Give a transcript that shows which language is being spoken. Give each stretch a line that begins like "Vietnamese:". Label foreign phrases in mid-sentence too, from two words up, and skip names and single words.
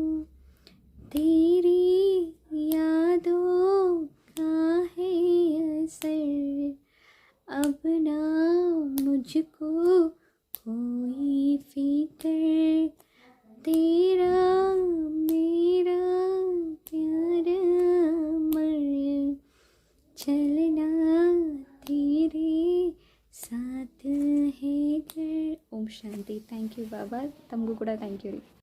Hindi: तेरी यादों का है असर, अब ना मुझको कोई फिक्र. तेरा मेरा प्यार अमर, चलना तेरे साथ है घर.
Kannada: ಓಂ ಶಾಂತಿ.
English: thank you
Kannada: ಬಾಬಾ. ತಮಗೂ ಕೂಡ
English: thank you
Kannada: ರೀ.